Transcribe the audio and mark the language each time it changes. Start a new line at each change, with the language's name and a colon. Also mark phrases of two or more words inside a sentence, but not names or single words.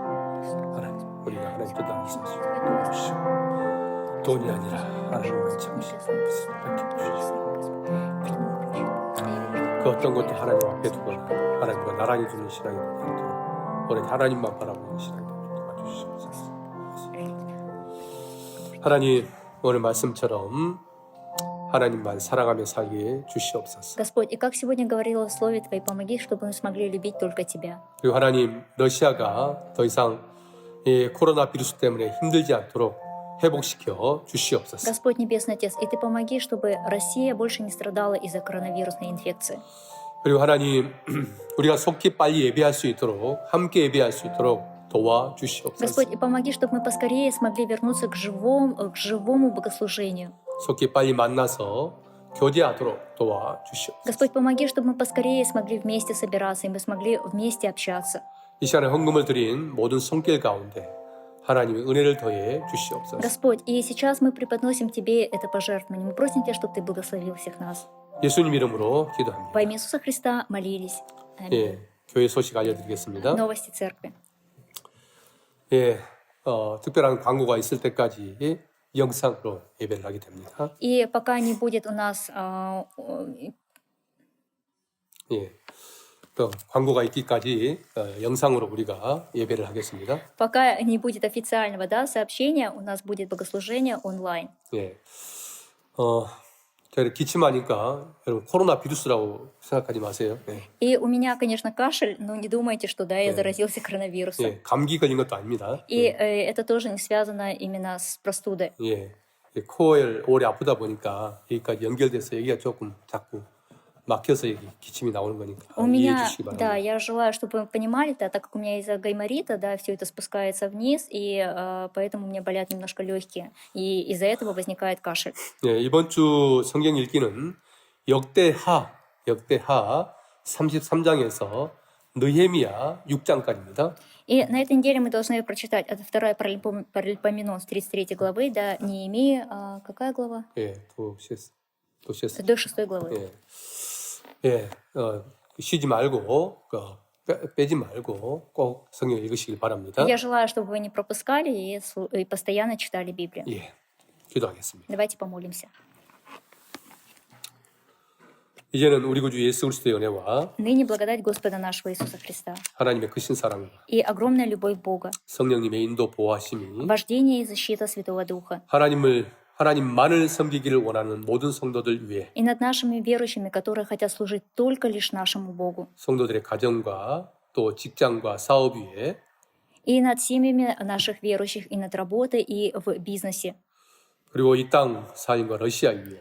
Korean: 하나님 우리가 하나님 뜻 안에서 도와주시고 돈이 아니라 하나님만 참으시고 베껴주시고 그 어떤 것도 하나님 앞에 두거나 하나님과 나란히 두는 신앙이 되지 않도록 오늘 하나님만 바라보는 신앙이 되도록 도와주시옵소서. 하나님 오늘 말씀처럼 하나님만 사랑하며 살게 주시옵소서.
Russian: Господь, и как сегодня говорила в Слове Твоей, помоги, чтобы мы смогли любить только Тебя.
Korean: 그리고 하나님 러시아가 더 이상 이 코로나 비루스 때문에 힘들지 않도록 회복시켜 주시옵소서.
Russian: Господь Небесный Отец, и Ты помоги, чтобы Россия больше не страдала из-за коронавирусной инфекции.
Korean: 그리고 하나님 우리가 속히 빨리 예배할 수 있도록 함께 예배할 수 있도록 도와주시옵소서.
Russian: Господь, и помоги, чтобы мы поскорее смогли вернуться к живому богослужению.
Korean: 속히 빨리 만나서 교제하도록 도와주시옵소서.
Russian: Господь, помоги, чтобы мы поскорее смогли вместе собираться, и мы смогли вместе общаться.
Korean: 이 시간에 헌금을 드린 모든 손길 가운데 하나님의 은혜를 더해 주시옵소서.
Russian: Господь, и сейчас мы преподносим Тебе это пожертвование. Мы просим Тебя, чтобы Ты благословил всех нас.
Korean: 예수님 이름으로 기도합니다.
Russian: Во имя Иисуса Христа молились. Аминь.
Korean: 예, 교회 소식 알려드리겠습니다.
Russian: Новости церкви.
Korean: 예, 특별한 광고가 있을 때까지 영상으로 예배를 하게 됩니다.
Russian: И пока не будет у нас
Korean: 예, 또 광고가 있기까지 영상으로 우리가 예배를 하겠습니다.
Russian: пока не будет официального сообщения, у нас будет богослужение онлайн.
Korean: 예, 제가 기침하니까 여러분 코로나 비루스라고 생각하지 마세요. 예,
Russian: И у меня, конечно, кашель, но не думайте, что я заразился коронавирусом.
Korean: 예, 감기 걸린 것도 아닙니다.
Russian: И это тоже не связано именно с простудой.
Korean: 예, 코에 오래 아프다 보니까 여기까지 연결돼서 여기가 조금 자꾸 막혀서 여기 기침이 나오는 거니까
Russian: У
Korean: 이해해
Russian: меня,
Korean: 주시기
Russian: да,
Korean: 바랍니다.
Russian: я желаю, чтобы вы понимали, так как у меня из-за гайморита, все это спускается вниз, и поэтому у меня болят немножко легкие, и из-за этого возникает кашель.
Korean: 예, 이번 주 성경 읽기는 역대하 33장에서 느헤미야 6장까지입니다.
Russian: И на этой неделе мы должны прочитать от 2 Паралипоменон с 33 главы до Неемии, какая глава?
Korean: 예, 도시에서
Russian: До 6 главы.
Korean: 예, 예, 쉬지 말고 빼지 말고 꼭 성경 읽으시길 바랍니다.
Russian: Я желаю, чтобы вы не пропускали и постоянно читали Библию.
Korean: 예, 기도하겠습니다.
Russian: Давайте помолимся.
Korean: 이제는 우리 구주 예수 그리스도의 은혜와
Russian: Ныне благодать Господа нашего Иисуса Христа
Korean: 하나님의 크신 사랑과
Russian: и огромная любовь Бога,
Korean: 성령님의 인도 보호하심이
Russian: вождение и защита Святого Духа,
Korean: 하나님만을 섬기기를 원하는 모든 성도들 위해
Russian: и над нашими верующими, которые хотят служить только лишь нашему Богу,
Korean: 성도들의 가정과 또 직장과 사업 위에
Russian: и над семьями наших верующих, и над работой, и в бизнесе,
Korean: 그리고 이 땅 사인과 러시아 위에